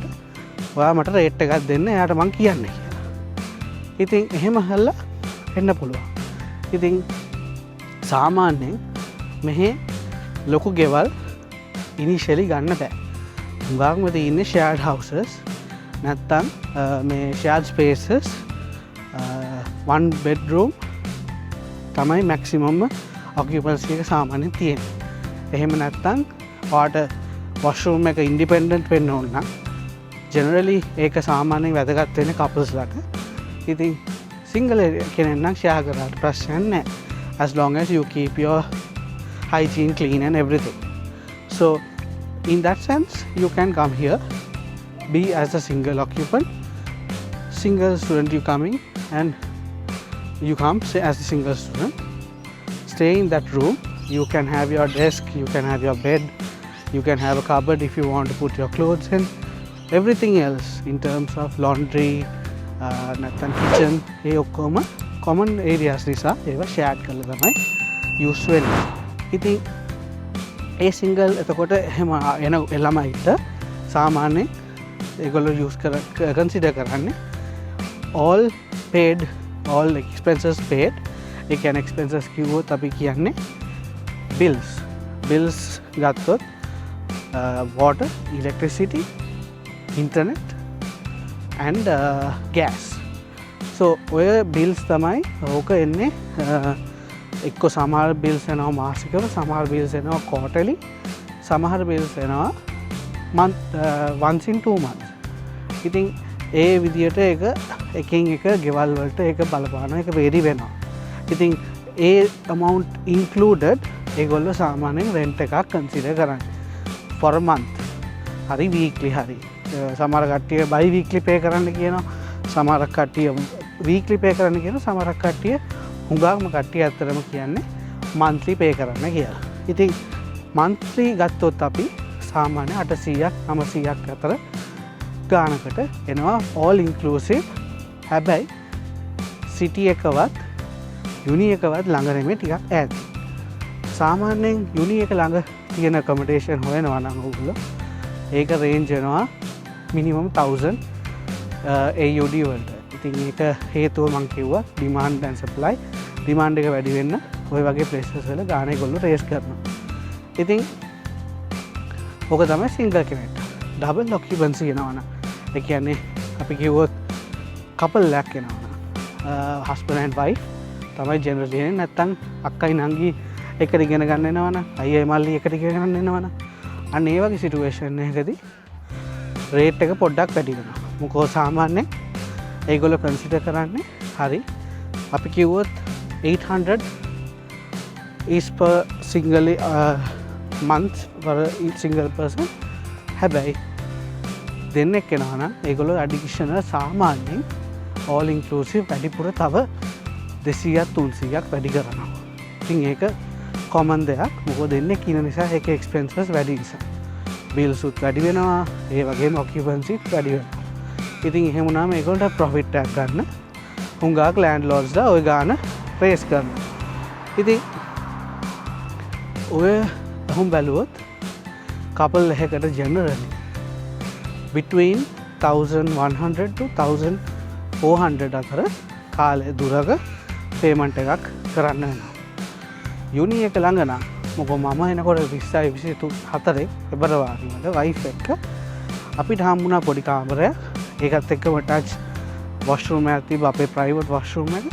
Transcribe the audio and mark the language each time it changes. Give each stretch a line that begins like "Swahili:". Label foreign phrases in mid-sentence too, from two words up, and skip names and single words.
Sinhala: ඔයා මට රේට් එකක් දෙන්න. එයාට මං කියන්නේ කියලා. ඉතින් එහෙම හල්ලා එන්න පුළුවන්. ඉතින් සාමාන්‍යයෙන් මෙහි ලොකු ගෙවල් ඉනිෂියලි ගන්න බෑ. හුඟක්ම තියෙන්නේ
English: shared houses
Sinhala: නැත්තම් මේ
English: shared spaces one bedroom
Sinhala: තමයි
English: maximum occupancy
Sinhala: එක සාමාන්‍යයෙන් තියෙන්නේ. එහෙම නැත්තම් ඔයාට වොෂරූම් එක ඉන්ඩිපෙන්ඩන්ට් වෙන්න ඕන නම් ජෙනරලි ඒක සාමාන්‍යයෙන් වැදගත් වෙන්නේ කපල්ස්ලාට. ඉතින් සිංගල් කෙනෙක් නම් ෂෙයා කරාට ප්‍රශ්නයක් නැහැ.
English: as long as you keep your hygiene clean and everything. So in that sense you can come here, be as a single occupant, single student. You coming and you come say as a single student, stay in that room. You can have your desk, you can have your bed, you can have a cupboard if you want to put your clothes in. Everything else in terms of laundry,
Sinhala: නැත්තම් kitchen ඒ ඔක්කොම
English: common areas
Sinhala: නිසා ඒවා shared කරලා තමයි use වෙන්නේ. ඉතින් ඒ single එතකොට එහෙම එන ළමයිට සාමාන්‍යයෙන් ඒගොල්ලෝ
English: use consider
Sinhala: කරන්නේ
English: all paid, all expenses paid.
Sinhala: ඒ කියන්නේ expenses කිව්වොත් අපි කියන්නේ bills ගත්තොත්
English: water, electricity, internet and gas.
Sinhala: So ඔය bills තමයි ඕක එන්නේ. එක්ක සමහර bills එනවා මාසිකව, සමහර bills එනවා quarterly, සමහර bills එනවා
English: once in 2 months.
Sinhala: ඉතින් ඒ විදියට ඒක එකින් එක ගෙවල් වලට ඒක බලපානවා, ඒක vary වෙනවා. ඉතින් ඒ
English: amount included
Sinhala: ඒගොල්ලෝ සාමාන්‍යයෙන් rent එකක් consider කරන්නේ
English: for a month.
Sinhala: හරි weekly හරි. සමහර කට්ටිය
English: by weekly pay
Sinhala: කරන්න කියනවා. සමහර කට්ටිය
English: weekly pay
Sinhala: කරන්න කියනවා. සමහර කට්ටිය හුඟක්ම කට්ටිය ඇත්තටම කියන්නේ
English: monthly pay
Sinhala: කරන්න කියලා. ඉතින් monthly ගත්තොත් අපි සාමාන්‍ය 800ක් 900ක් අතර ගානකට එනවා
English: all inclusive.
Sinhala: හැබැයි city එකවත් uni එකවත් ළඟ නෙමෙයි, ටිකක් ඈත. සාමාන්‍යයෙන් uni එක ළඟ තියෙන accommodation හොයනවා නම් ඔයගොල්ලෝ ඒක range වෙනවා
English: minimum 1000 AUD
Sinhala: වලට. ඉතින් ඒක හේතුව මං කිව්වා
English: demand and supply.
Sinhala: demand එක වැඩි වෙන්න ඔය වගේ places වල ගාන ඒගොල්ලෝ raise කරනවා. ඉතින් ඔක තමයි single කෙනෙක්ට.
English: double occupancy
Sinhala: එනවනම් ඒ කියන්නේ අපි කිව්වොත් couple එකක් එනවනම්
English: husband and wife
Sinhala: තමයි generally එන්නේ. නැත්තම් අක්කයි නංගි එකට ඉගෙන ගන්න එනවනම් අයියයි මල්ලි එකට ඉගෙන ගන්න එනවනම් අන්න ඒ වගේ සිටුේෂන් එකකදී රේට් එක පොඩ්ඩක් වැඩි වෙනවා. මොකෝ සාමාන්‍යයෙන් ඒගොල්ලෝ කන්සිඩර් කරන්නේ හරි අපි කිව්වොත්
English: 800 is per single month for a single person.
Sinhala: හැබැයි දෙන්නෙක් එනවා නම් ඒගොල්ලෝ additional සාමාන්‍යයෙන්
English: all inclusive
Sinhala: වැඩිපුර තව 200ක් 300ක් වැඩි කරනවා. ඉතින් ඒක common දෙයක්. මොකද දෙන්නෙක් ඉන්න නිසා ඒකේ expenses වැඩි නිසා. bills උත් වැඩි වෙනවා. ඒ වගේම occupancy වැඩි වෙනවා. ඉතින් එහෙම වුණාම ඒගොල්ලන්ට profit එකක් ගන්න හුඟක් landlordsලා ওই ගාන raise කරනවා. ඉතින් ඔය අහුම් බැලුවොත් couple එකකට
English: generally between 1100 to 1400
Sinhala: අතර කාලය දුරක payment එකක් කරන්න වෙනවා. uni එක ළඟ නම් මොකද මම එනකොට 2024 පෙබරවාරි වල wife එක්ක අපිට හම්බුණා පොඩි කාමරයක්. ඒකත් එක්කම
English: attach washroom
Sinhala: එකක් තිබ්බා, අපේ
English: private washroom
Sinhala: එක.